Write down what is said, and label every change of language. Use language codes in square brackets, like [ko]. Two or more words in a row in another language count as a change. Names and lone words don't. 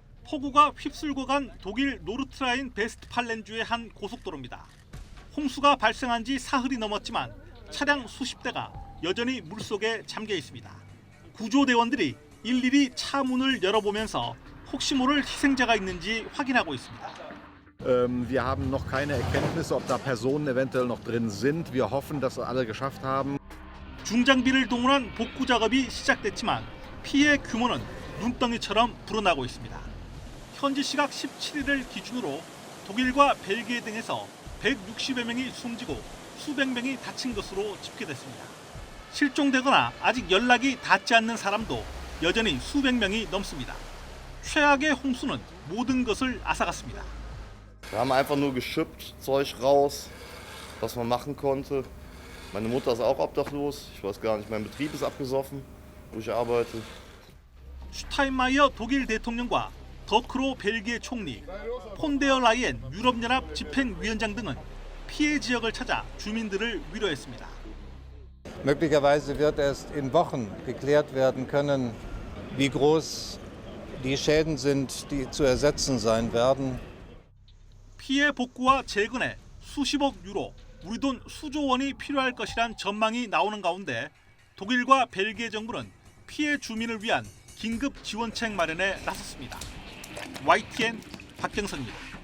[ko] 폭우가 휩쓸고 간 독일 노르트라인 베스트팔렌주의 한 고속도로입니다. 홍수가 발생한 지 사흘이 넘었지만 차량 수십 대가 여전히 물속에 잠겨 있습니다. 구조대원들이 일일이 차 문을 열어보면서 혹시 모를 희생자가 있는지 확인하고 있습니다. [de] Wir haben noch keine Erkenntnisse, ob da Personen eventuell noch drin sind. Wir hoffen, dass alle geschafft haben. [ko] 중장비를 동원한 복구 작업이 시작됐지만 피해 규모는 눈덩이처럼 불어나고 있습니다. 현지 시각 17일을 기준으로 독일과 벨기에 등에서 160여 명이 숨지고 수백 명이 다친 것으로 집계됐습니다. 실종되거나 아직 연락이 닿지 않는 사람도 여전히 수백 명이 넘습니다. 최악의 홍수는 모든 것을 앗아갔습니다. [de] Wir haben einfach nur geschippt, Zeug raus, was man machen konnte. Meine Mutter ist auch obdachlos. Ich weiß gar nicht, mein Betrieb ist abgesoffen, wo ich arbeite. [ko] 슈타인마이어 독일 대통령과 더크로 벨기에 총리, 폰데어 라이엔 유럽연합 집행위원장 등은 피해 지역을 찾아 주민들을 위로했습니다. [de] Möglicherweise wird erst in Wochen geklärt werden können, wie groß die Schäden sind, die zu ersetzen sein werden. [ko] 피해 복구와 재건에 수십억 유로, 우리 돈 수조 원이 필요할 것이란 전망이 나오는 가운데 독일과 벨기에 정부는 피해 주민을 위한 긴급 지원책 마련에 나섰습니다. YTN 박경선입니다.